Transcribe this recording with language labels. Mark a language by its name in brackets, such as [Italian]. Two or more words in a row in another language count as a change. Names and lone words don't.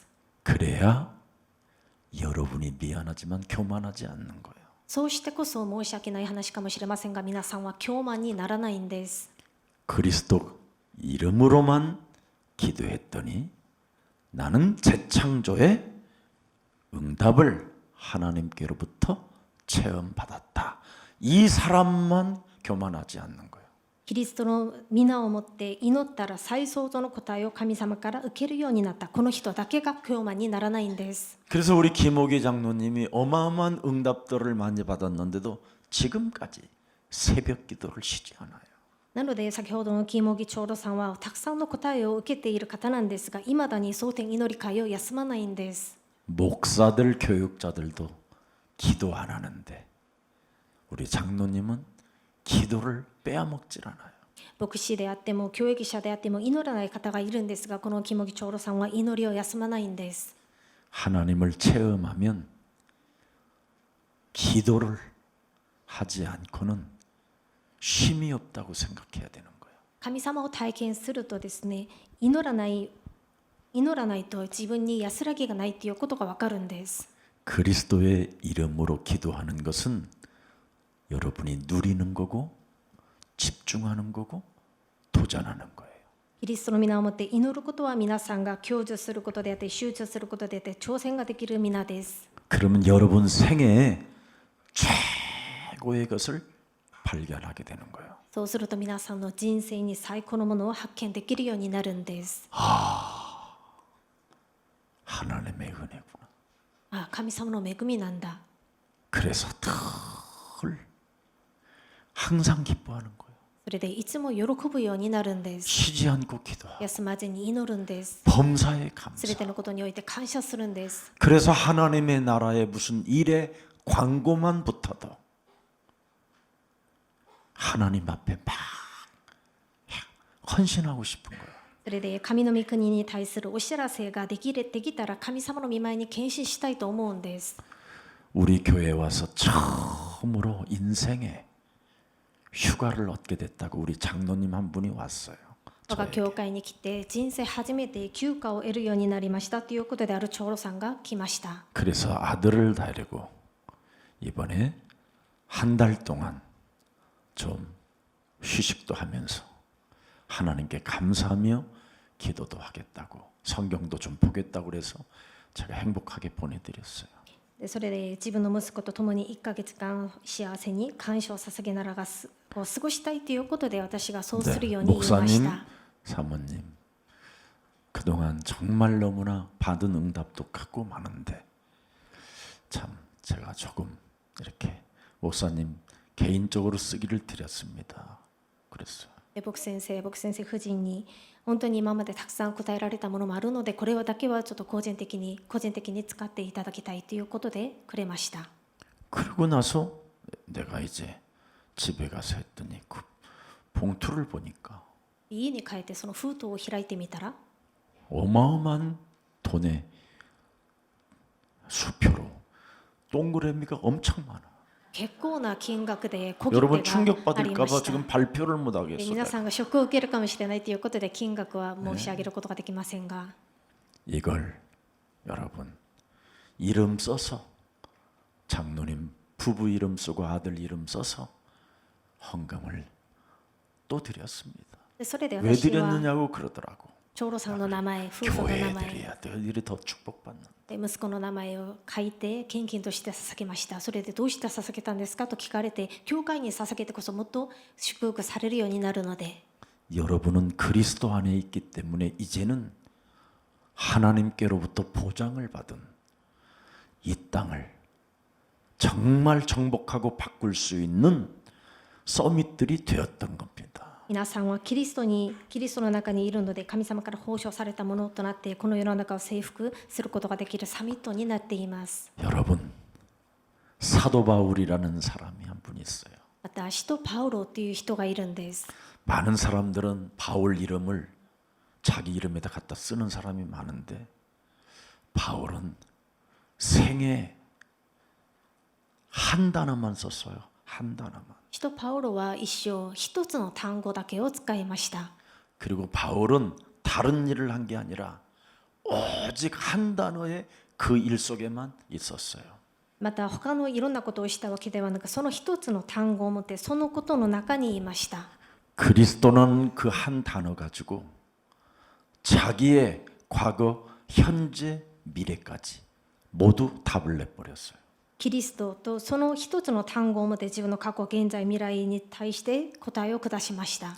[Korean] 그래야 여러분이 미안하지만 교만하지 않는 거예요. [Japanese] そうしてこそ申し訳ない話かもしれませんが皆さんは傲慢にならないんです。 [Korean] 그리스도 이름으로만 기도했더니 나는 재창조의 응답을 하나님께로부터 체험받았다. 이 사람만 교만하지 않는 거예요. [Japanese] キリストの皆をもって祈ったら再創造の答えを神様から受けるようになったこの人だけが傲慢にならないんです。 [Korean] 그래서 우리 김옥희 장로님이 어마어마한 응답들을 많이 받았는데도 지금까지 새벽 기도를 쉬지 않아요. [Japanese] なので先ほどのキモギ長老さんはたくさんの答えを受けている方なんですがいまだに蒼天祈り会を休まないんです。 [Korean] 목사들 교육자들도 기도 안 하는데 우리 장로님은 기도를 빼앗먹질 않아요. [Japanese] 牧師であっても教育者であっても祈らない方がいるんですがこのキモギ長老さんは祈りを休まないんです。 [Korean] 하나님을 체험하면 기도를 하지 않고는 쉼이 없다고 생각해야 되는 거예요. [Japanese] 神様を体験するとですね、祈らないと自分に安らぎがないということがわかるんです。 [Korean] 그리스도의 이름으로 기도하는 것은 여러분이 누리는 거고 집중하는 거고 도전하는 거예요. [Japanese] キリストの皆をもって祈ることは皆さんが享受することであって集中することであって挑戦ができる皆です。 [Korean] 그러면 여러분 생애에 최고의 것을 발견하게 되는 거예요. [Japanese] そうすると皆さんの人生に最高のものを発見できるようになるんです。 [Korean] 하나님의 은혜구나. [Japanese] あ、神様の恵みなんだ。 [Korean] 그래서 늘 항상 기뻐하는 거예요. [Japanese] それでいつも喜ぶようになるんです。 [Korean] 쉬지 않고 기도하고 [Japanese] 休まずに祈るんです。 [Korean] 범사에 [Japanese] すべ [Korean] 감사. [Japanese] てのことにおいて感謝するんです。 [Korean] 그래서 하나님의 나라에 무슨 일에 광고만 붙어도 하나님 앞에 막 헌신하고 싶은 거예요. [Japanese] それで神の御国に対するお知らせができたら神様の御前に献身したいと思うんです。 [Korean] 우리 교회에 와서 처음으로 인생에 휴가를 얻게 됐다고 우리 장로님 한 분이 왔어요. [Japanese] 我が教会に来て人生初めて休暇を得るようになりましたということである長老さんが来ました。 [Korean] 그래서 아들을 데리고 이번에 한 달 동안 좀 휴식도 하면서 하나님께 감사하며 기도도 하겠다고 성경도 좀 보겠다고 그래서 제가 행복하게 보내드렸어요. [Japanese] でそれで自分の息子と共に1ヶ月間幸せに感謝を捧げながら過ごしたいということで私がそうするように言いまし [Korean] 목사님, [Japanese] た。 [Korean] 사모님 그동안 정말 너무나 받은 응답도 크고 많은데 참 제가 조금 이렇게 목사님 개인적으로 쓰기를 드렸습니다. 그랬어요. [Japanese] で僕先生夫人に本当に今までたくさん答えられたものもあるのでこれだけはちょっと個人的に使っていただきたいということでくれました。 [Korean] 그러고 나서 내가 이제 집에 가서 했더니 그 봉투를 보니까 [Japanese] 家に帰ってその封筒を開いてみたら [Korean] 어마어마한 돈의 수표로 동그라미가 엄청 많아. [Japanese] 結構な金額で小切 [Korean] 여러분 [Japanese] 手があり [Korean] 충격받을까 [Japanese] ま [Korean] 봐 [Japanese] した。 [Korean] 지금 발표를 못 [Japanese] で [Korean] 하겠어. [Japanese] 皆さんがショックを受けるかもしれないということで金額は申し上げることができませんが、 [Korean] 이걸 여러분 이름 써서 장로님 부부 이름 쓰고 아들 이름 써서 헌금을 또 드렸습니다. [Japanese] でそれで [Korean] 왜 [Japanese] 私は [Korean] 드렸느냐고 그러더라고. [Japanese] 長老さんの名前、夫婦の [Korean] 교회에 [Japanese] 名前 [Korean] 드려야 너희들이 더 축복받는. [Japanese] で息子の名前を書いて献金として捧げました。それでどうして捧げたんですかと聞かれて、教会に捧げてこそもっと祝福されるようになるので、 [Korean] 여러분은 그리스도 안에 있기 때문에 이제는 하나님께로부터 보장을 받은 이 땅을 정말 정복하고 바꿀 수 있는 서밋들이 되었던 겁니다. [Japanese] 皆さんはキリストの中にいるので神様から報奨されたものとなってこの世の中を征服することができるサミットになっています。 [Korean] 여러분 사도 바울이라는 사람이 한 분 있어요. [Japanese] また使徒パウロという人がいるんです。 [Korean] 많은 사람들은 바울 이름을 자기 이름에다 갖다 쓰는 사람이 많은데 바울은 생애 한 단어만 썼어요. 한 단어만. [Japanese] 使徒パウロは一生一つの単語だけを使いました。 [Korean] 그리고 바울은 다른 일을 한 게 아니라 오직 한 단어의 그 일 속에만 있었어요. [Japanese] また他のいろんなことをしたわけではなくその一つの単語を持ってそのことの中にいました。 [Korean] 그리스도는 그 한 단어 가지고 자기의 과거, 현재, 미래까지 모두 답을 내버렸어요. [Japanese] キリストとその一つの単語を持って自分の過去、現在、未来に対して答えを下しました。